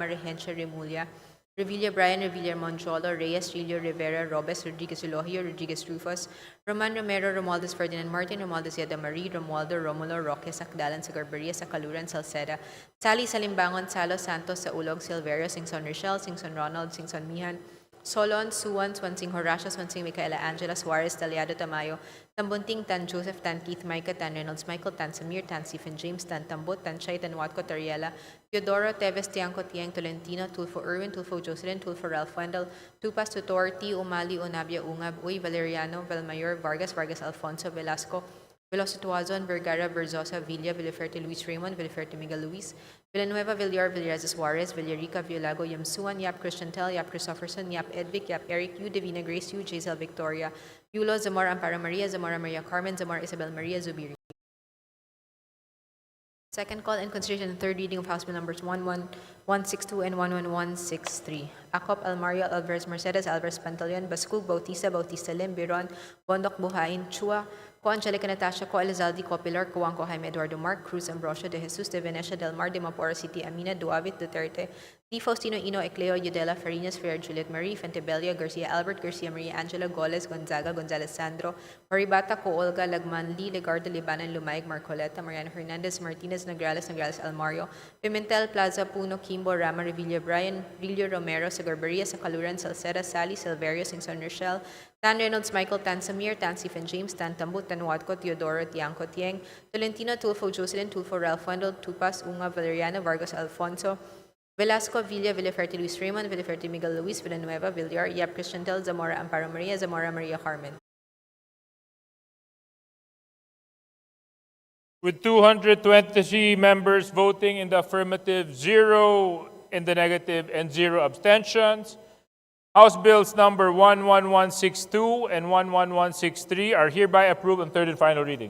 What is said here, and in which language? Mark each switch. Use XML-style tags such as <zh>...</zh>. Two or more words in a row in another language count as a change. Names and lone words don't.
<en>Regencia, Remulla, Revilla, Brian, Revilla, Moncholo, Reyes, Trillo, Rivera, Robes, Rodriguez, Elohio, Rodriguez, Rufus, Roman Romero, Romualdez, Ferdinand Martin, Romualdez, Yada Marie, Romualdo, Romulo, Roque, Sakdalan, Sagarbaria, Sakaluran, Salceda, Sally, Salimbangon, Salo, Santos, Saulog, Silverio, Singson Rochelle, Singson Ronald, Singson Mihan, Solon, Suwan, Swansing Horacio, Swansing Micaela Angela, Suarez, Taliado Tamayo, Tambunting, Tan Joseph, Tan Keith, Micah, Tan Reynolds, Michael, Tan Samir, Tan Stephen James, Tan Tambut, Tan Chay, Tan Watco, Tariela, Teodoro, Teves, Tiangco, Tiang, Tolentino, Tulfo Irwin, Tulfo Jocelyn, Tulfo Ralph Wendell, Tupas, Tutor, T. Umali, Unabia, Ungab, Uy, Valeriano, Valmayor, Vargas, Vargas Alfonso, Velasco, Veloz-Tuazon, Vergara, Verzosa, Villa, Villaferte, Luis Raymond, Villaferte, Miguel Luis, Villanueva, Villar, Villarezes Juarez, Villarica, Villago, Yamsuan, Yap Christian Tel, Yap Christopherson, Yap Edvic, Yap Eric, Yu, Divina Grace, Yu, Jaisel Victoria, Yulo, Zamora Amparo Maria, Zamora Maria Carmen, Zamora Isabel Maria, Zubiri. Second call and consideration and third reading of House Bill numbers 11162 and 11163. Acop, Almario, Alvarez Mercedes, Alvarez Pantaleon, Bascug, Bautista, Bautista Lim, Biron, Bondok Buhain, Chua, Co Angelica Natasha, Co Elizalde, Co Pilar, Coanco Jaime Eduardo Mark, Cruz Ambrosio de Jesus, de Venecia del Mar, de Mapora City, Amina, Duavit, Duterte, Di Faustino Ino, Ecleo, Yudela, Farinas, Ferrer, Juliet Marie, Fentebella, Garcia Albert, Garcia Maria Angela, Goles, Gonzaga, Gonzalez Sandro, Maribata, Co Olga, Lagman, Lee, Legardo, Libanan, Lumaig, Marcoleta, Mariano Hernandez, Martinez, Nograles, Nograles Almario, Pimentel, Plaza, Puno, Kimbo, Rama, Revilla, Brian, Rillo Romero, Sagarbaria, Sacaluran, Salceda, Sally, Silverio, Singson Rochelle, Tan Reynolds, Michael, Tan Samir, Tan Stephen James, Tan Tambut, Tan Wadko, Teodoro, Tiangco, Tieng, Tolentino, Tulfo, Jocelyn, Tulfo, Ralph Wendell, Tupas, Unga, Valeriano, Vargas, Alfonso, Velasco, Villa, Villaferte, Luis Raymond, Villaferte, Miguel Luis, Villanueva, Villar, Yap Christian Tel, Zamora Amparo Maria, Zamora Maria Carmen. With 223 members voting in the affirmative, 0 in the negative, and 0 abstentions, House Bills number 11162 and 11163 are hereby approved on third and final reading.</en>